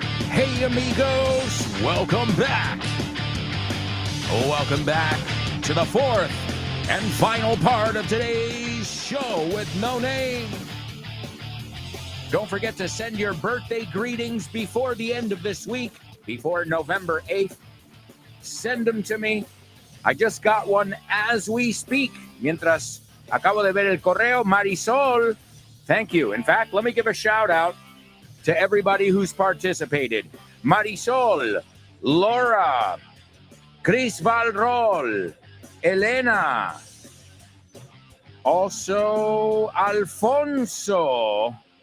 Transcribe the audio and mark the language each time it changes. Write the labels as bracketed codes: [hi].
[en] Hey, amigos, welcome back. Welcome back to the 4th and final part of today's show with no name. Don't forget to send your birthday greetings before the end of this week, before November 8th. Send them to me. I just got one as we speak. [es] Mientras acabo de ver el correo, Marisol. [en] Thank you. In fact, let me give a shout out to everybody who's participated. Marisol, Laura, Chris Valrol, Elena, also Alfonso.